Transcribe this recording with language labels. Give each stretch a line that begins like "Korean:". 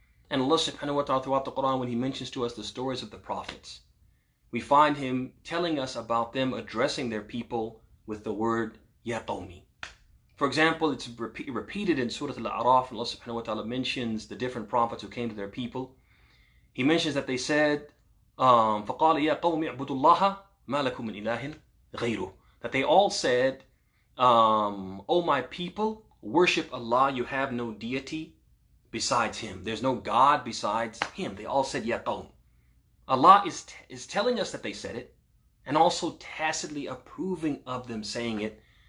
English: And Allah subhanahu wa ta'ala throughout the Quran, when He mentions to us the stories of the prophets, we find Him telling us about them addressing their people with the word Ya Qawmi. For example, it's repeated in Surah Al-A'raf, and Allah subhanahu wa ta'ala mentions the different prophets who came to their people. He mentions that they said,
Arabic: فَقَالَ يَا قَوْمِ اعْبُدُوا اللَّهَ مَا لَكُم مِّنْ إِلَٰهٍ غَيْرُهُ.
English: That they all said, O my people, worship Allah, you have no deity besides Him. There's no God besides Him. They all said, Ya Qawm. Allah is telling us that they said it, and also tacitly approving of them saying it.